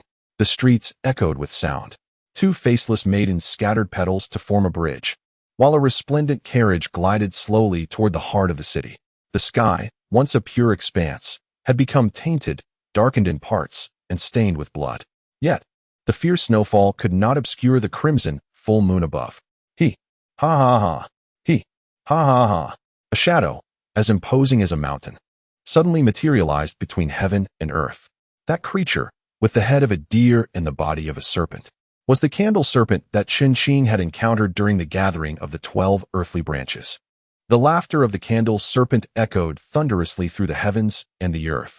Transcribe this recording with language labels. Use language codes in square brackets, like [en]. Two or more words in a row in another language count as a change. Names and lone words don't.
[en] The streets echoed with sound. Two faceless maidens scattered petals to form a bridge, while a resplendent carriage glided slowly toward the heart of the city. The sky, once a pure expanse, had become tainted, darkened in parts, and stained with blood. Yet, the fierce snowfall could not obscure the crimson, full moon above. He, ha ha ha, he, ha ha ha. A shadow, as imposing as a mountain, suddenly materialized between heaven and earth. That creature, with the head of a deer and the body of a serpent, was the candle serpent that Chen Qing had encountered during the gathering of the 12 earthly branches. The laughter of the candle serpent echoed thunderously through the heavens and the earth.